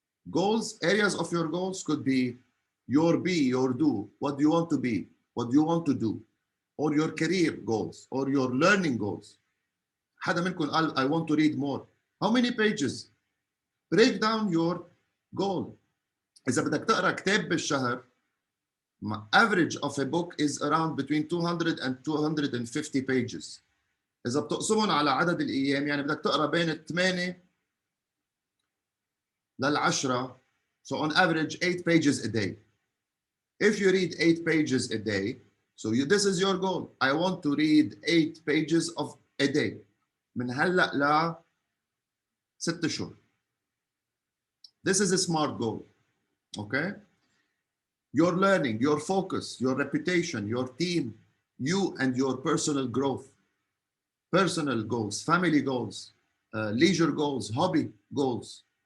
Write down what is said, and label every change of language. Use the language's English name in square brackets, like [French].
[English] Goals, areas of your goals could be your be, your do, what do you want to be, what do you want to do, or your career goals, or your learning goals. [Arabic] حدا منكم قال [English] I want to read more. How many pages? Break down your goal. [Arabic] إذا بدك تقرأ كتاب بالشهر, [English] average of a book is around between 200 and 250 pages. [Arabic] إذا بتقسمهم على عدد الأيام, يعني بدك تقرأ بين 8 لل10, [English] so on average 8 pages a day. If you read 8 pages a day, so this is your goal. I want to read 8 pages of a day. [Arabic] من هلأ ل 6 شهور. [English] This is a smart goal, okay? Your learning, your focus, your reputation, your team, you and your personal growth, personal goals, family goals, leisure goals, hobby goals.